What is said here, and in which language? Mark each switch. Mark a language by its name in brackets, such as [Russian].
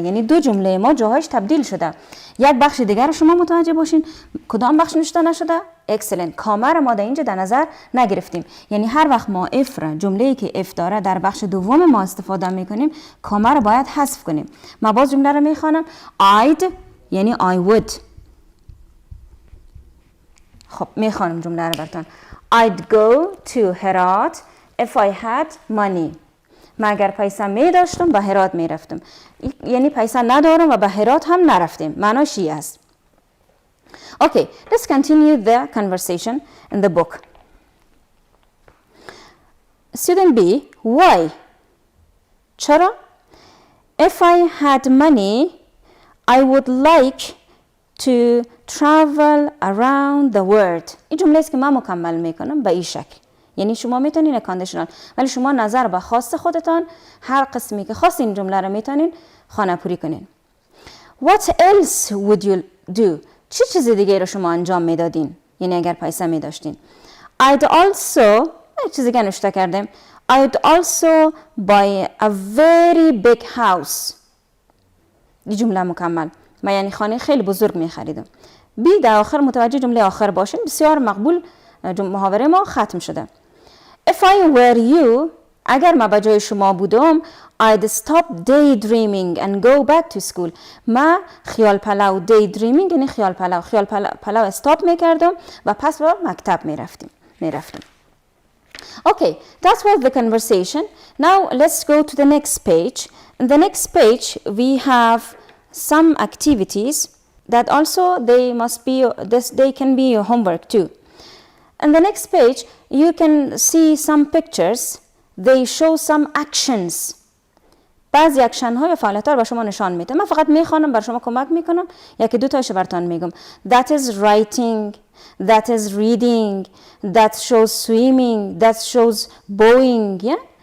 [Persian] یعنی دو جمله ما جاهایش تبدیل شده. یک بخش دیگر شما متوجه باشین کدام بخش نوشته نشده؟ اکسلنت. کامه را ما در اینجا در نظر نگرفتیم. یعنی هر وقت ما if را جمله‌ای که if داره در بخش دوم ما استفاده می کنیم کامه را باید حذف کنیم. ما باز جمله را می خوانم. [English] I'd [Persian] یعنی [English] I would. [Persian] خب میخوانم جمله رو براتون. [English] I'd go to Herat if I had money. [Persian] من اگر پیسه می داشتم به هرات می رفتم. یعنی پیسه ندارم و به هرات هم نرفتیم. معناش این است. [English] Okay, let's continue the conversation in the book. Student B, why? [Persian] چرا؟ [English] If I had money, I would like to travel around the world. [Persian] این جمله است که من مکمل میکنم به این شکل. یعنی شما میتونین کاندیشنال ولی شما نظر به خواست خودتان هر قسمی که خواست این جمله رو میتونین خانه پوری کنین. [English] What else would you do? [Persian] چه چیز دیگه رو شما انجام میدادین؟ یعنی اگر پیسه میداشتین. [English] I'd also [Persian] چیز دیگه نوشته کردم. [English] I'd also buy a very big house. [Persian] این جمله مکمل. من یعنی خانه خیلی بزرگ میخریدم. بی در آخر متوجه جمله آخر باشین. بسیار مقبول محاوره ما ختم شده. [English] If I were you, [Persian] اگر من به جای شما بودم [English] I'd stop daydreaming and go back to school. [Persian] ما خیال پلو daydreaming یعنی خیال پلو استاپ میکردم و پس به مکتب میرفتم. [English] Okay, that was the conversation. Now let's go to the next page. In the next page we have some activities that also they can be your homework too. On the next page you can see some pictures. They show some actions. [Persian] بعضی اکشن ها یا فعالیت ها رو به شما نشان میده. من فقط میخوانم بر شما کمک میکنم یکی دو تاشو براتون میگم. [English] That is writing, that is reading, that shows swimming, that shows bowing, yeah?